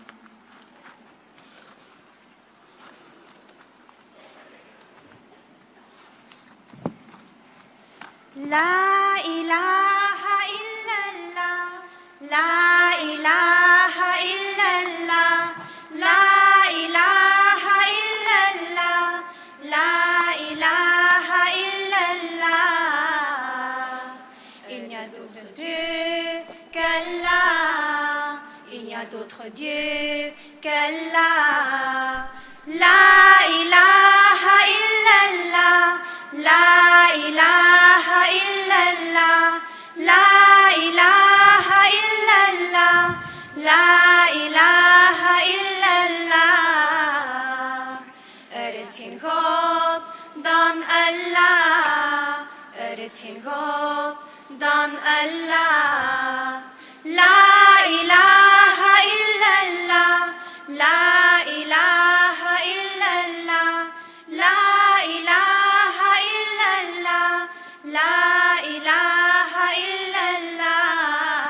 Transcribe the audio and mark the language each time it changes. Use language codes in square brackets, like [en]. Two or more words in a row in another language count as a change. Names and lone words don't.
[ar] لا الہ الا اللہ، لا الہ الا اللہ، لا الہ الا اللہ، لا الہ الا اللہ۔ [fr] Il n'y a d'autre Dieu qu'Allah, il n'y a d'autre Dieu qu'Allah. [ar] لا إله إلا الله، لا إله إلا الله، لا إله إلا الله، لا إله إلا الله. [nl] Is geen God dan Allah, is geen God dan Allah. [ar] لا إله إلا الله، لا إله إلا الله، لا إله إلا الله، لا إله إلا الله.